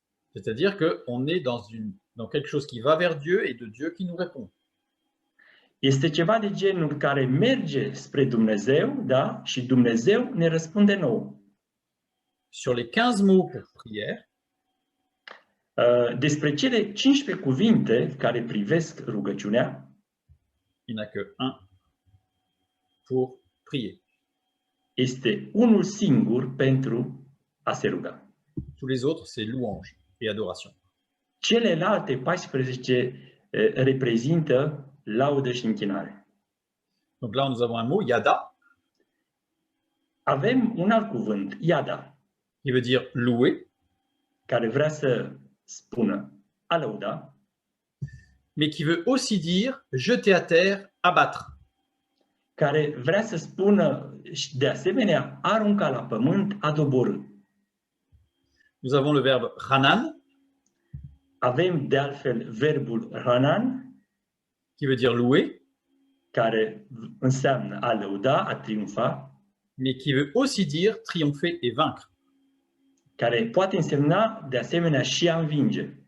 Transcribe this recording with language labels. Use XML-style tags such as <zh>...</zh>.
<fr>C'est-à-dire qu'on est dans quelque chose qui va vers Dieu et de Dieu qui nous répond.</fr> <ro>Este ceva de genul care merge spre Dumnezeu, da? Și Dumnezeu ne răspunde nouă.</ro> <fr>Sur les 15 mots pour prière,</fr> <ro>Despre cele 15 cuvinte care privesc rugăciunea,</ro> <fr>il n'y en a que un pour prier.</fr> <ro>este unul singur pentru a se ruga.</ro> <fr>Tous les autres, c'est louange et adoration.</fr> <ro>Celelalte 14 reprezintă laudă și închinare.</ro> <fr>Donc là, nous avons un mot, yada,</fr> <ro>Avem un alt cuvânt, iada,</ro> <fr>qui veut dire louer,</fr> <ro>care vrea să spună a lăuda,</ro> <fr>mais qui veut aussi dire jeter à terre, abattre.</fr> <ro>care vrea să spună și de asemenea arunca la pământ, a doborî.</ro> <fr>Nous avons le verbe hanan,</fr> <ro>Avem de altfel verbul ranan,</ro> <fr>qui veut dire louer,</fr> <ro>care înseamnă a lăuda, a triumfa,</ro> <fr>mais qui veut aussi dire triompher et vaincre.</fr> <ro>care poate însemna de asemenea și a învinge.</ro>